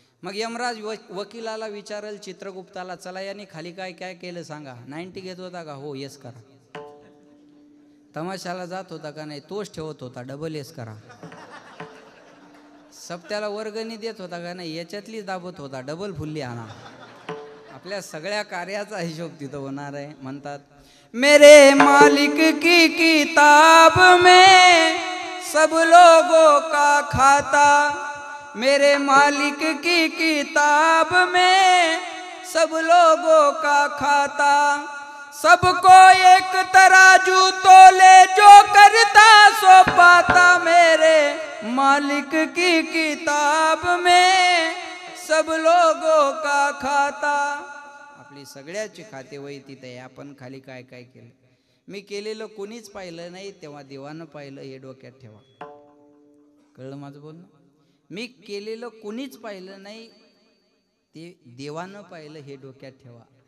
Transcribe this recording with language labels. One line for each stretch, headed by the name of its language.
Marathi: मग यमराज वकिलाला विचारेल चित्रगुप्ताला, चला याने खाली काय काय केलं सांगा. 90 घेत होता का? हो येस करा. तमाशाला जात होता का? नाही तोच ठेवत होता, डबल येस करा. सप्त्याला वर्गणी देत होता का? नाही याच्यातलीच दाबत होता, डबल फुल्ली आणा. आपल्या सगळ्या कार्याचा हिशोब तिथं होणार आहे.
Hindi: म्हणतात मेरे मालिक की किताब में सब लोगों का खाता, मेरे मालिक की किताब में सब लोगों का खाता, सबको एक तराजू तोले जो करता सो पाता, मेरे मालिक की किताब में सब लोगों का खाता.
Marathi: आपली सगळ्याची खाते वही तिथे आहे, आपण खाली काय काय केलं. मी केलेलं कोणीच पाहिलं नाही, तेव्हा देवानं पाहिलं, हे डोक्यात ठेवा. कळलं माझं बोलणं? मी केलेलं कोणीच पाहिलं नाही, ते देवानं पाहिलं, हे डोक्यात ठेवा.